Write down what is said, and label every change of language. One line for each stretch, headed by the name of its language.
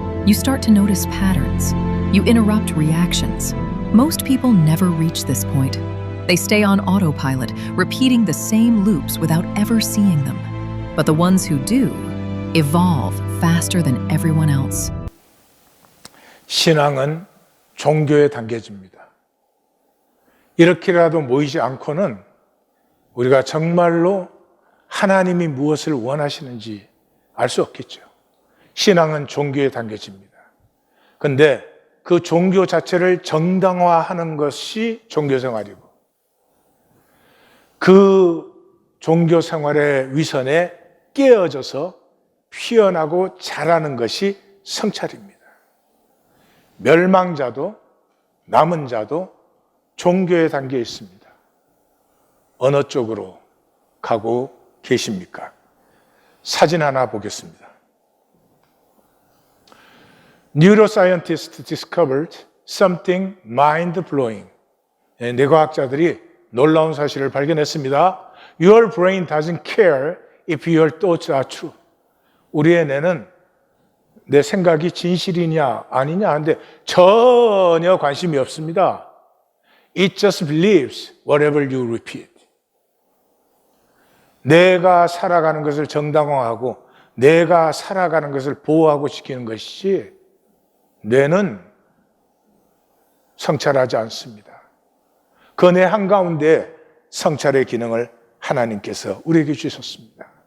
English: You start to notice patterns. You interrupt reactions. Most people never reach this point. They stay on autopilot, repeating the same loops without ever seeing them. But the ones who do evolve faster than everyone else.
Korean: 신앙은 종교에 담겨집니다. 이렇게라도 모이지 않고는 우리가 정말로 하나님이 무엇을 원하시는지 알 수 없겠죠. 신앙은 종교에 담겨집니다. 그런데 그 종교 자체를 정당화하는 것이 종교 생활이고 그 종교 생활의 위선에 깨어져서 피어나고 자라는 것이 성찰입니다. 멸망자도 남은 자도 종교에 담겨 있습니다. 어느 쪽으로 가고 계십니까? 사진 하나 보겠습니다.
English: Neuroscientists discovered something mind-blowing.
Korean: 뇌과학자들이 놀라운 사실을 발견했습니다.
English: Your brain doesn't care if your thoughts are true.
Korean: 우리의 뇌는 내 생각이 진실이냐 아니냐 하는데 전혀 관심이 없습니다.
English: It just believes whatever you repeat.
Korean: 내가 살아가는 것을 정당화하고 내가 살아가는 것을 보호하고 지키는 것이지 뇌는 성찰하지 않습니다. 그 뇌 한가운데 성찰의 기능을 하나님께서 우리에게 주셨습니다.